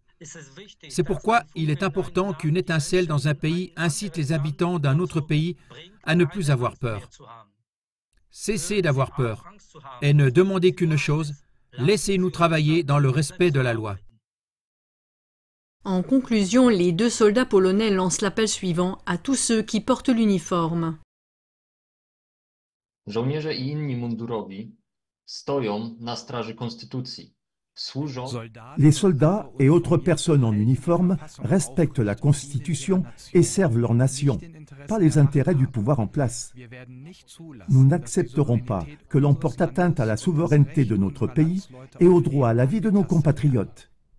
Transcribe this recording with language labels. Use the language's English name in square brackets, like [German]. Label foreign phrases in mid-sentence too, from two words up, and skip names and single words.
[French] C'est pourquoi il est important qu'une étincelle dans un pays incite les habitants d'un autre pays à ne plus avoir peur. Cessez d'avoir peur et ne demandez qu'une chose, laissez-nous travailler dans le respect de la loi. En conclusion, les 2 soldats polonais lancent l'appel suivant à tous ceux qui portent l'uniforme. [Polish] Żołnierze i inni mundurowi stoją na straży konstytucji. [French] Les soldats et autres personnes en uniforme respectent la Constitution et servent leur nation, pas les intérêts du pouvoir en place. Nous n'accepterons pas que l'on porte atteinte à la souveraineté de notre pays et au droit à la vie de nos compatriotes.